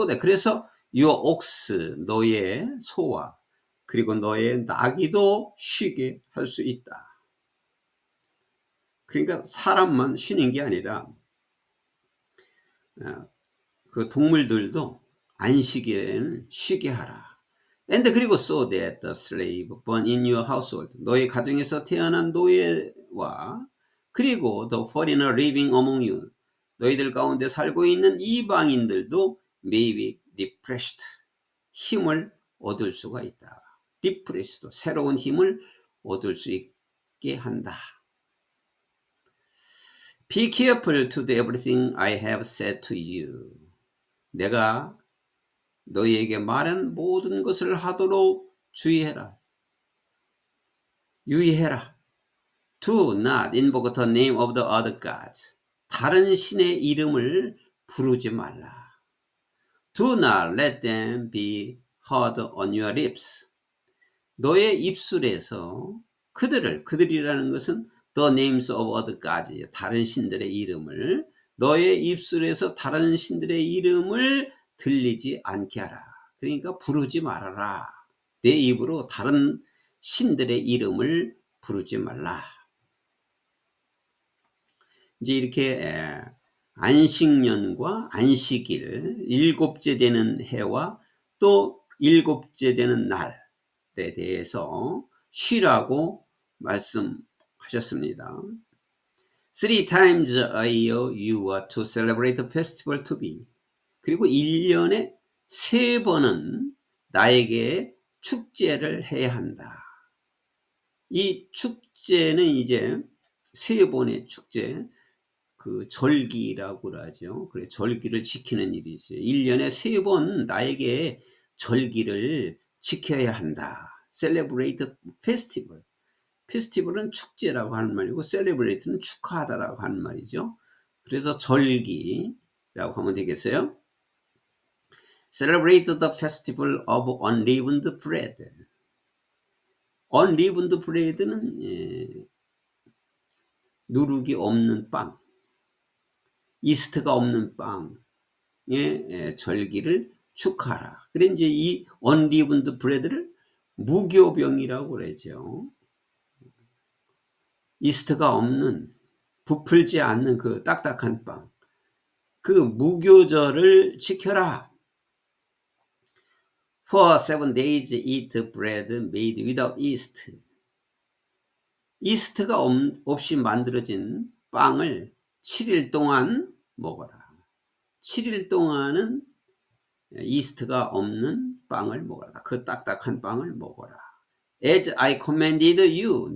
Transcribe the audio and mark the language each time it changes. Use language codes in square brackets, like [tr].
[ko] 그래서 [en] your ox, [ko] 너의 소와 그리고 너의 나귀도 쉬게 할 수 있다. 그러니까 사람만 쉬는 게 아니라 그 동물들도 안식일에는 쉬게 하라. [en] And [ko] 그리고 [en] so that the slave born in your household, [ko] 너의 가정에서 태어난 노예와 그리고 [en] the foreigner living among you, [ko] 너희들 가운데 살고 있는 이방인들도 [en] may be refreshed, [ko] 힘을 얻을 수가 있다. refreshed, 새로운 힘을 얻을 수 있게 한다. [en] Be careful to do everything I have said to you. [ko] 내가 너희에게 말한 모든 것을 하도록 주의해라. 유의해라. [en] Do not invoke the name of the other gods. [ko] 다른 신의 이름을 부르지 말라. [en] Do not let them be heard on your lips. [ko] 너의 입술에서 그들이라는 것은 [en] the names of other gods, [ko] 다른 신들의 이름을, 너의 입술에서 다른 신들의 이름을 들리지 않게 하라. 그러니까 부르지 말아라. 내 입으로 다른 신들의 이름을 부르지 말라. 이제 이렇게 안식년과 안식일, 일곱째 되는 해와 또 일곱째 되는 날에 대해서 쉬라고 말씀하셨습니다. [en] 3 times a year you are to celebrate the festival to me. [ko] 그리고 1년에 3번은 나에게 축제를 해야 한다. 이 축제는 이제 3번의 축제, 그 절기라고 하죠. 그래, 절기를 지키는 일이죠. 1년에 3번 나에게 절기를 지켜야 한다. [en] Celebrate festival. [ko] 페스티벌은 축제라고 하는 말이고, 셀레브레이트는 축하하다라고 하는 말이죠. 그래서 절기라고 하면 되겠어요. [en] Celebrate the festival of unleavened bread. [ko] 언리븐드 브레드는 누룩이 없는 빵, 이스트가 없는 빵의 절기를 축하하라. 그래 이제 이 언리븐드 브레드를 무교병이라고 그러죠. 이스트가 없는, 부풀지 않는 그 딱딱한 빵, 그 무교절을 지켜라. [en] For 7 days eat bread made without yeast. [ko] 이스트가 없이 만들어진 빵을 7일 동안 먹어라. 7일 동안은 이스트가 없는 빵을 먹어라. 그 딱딱한 빵을 먹어라. [en] As I commanded you.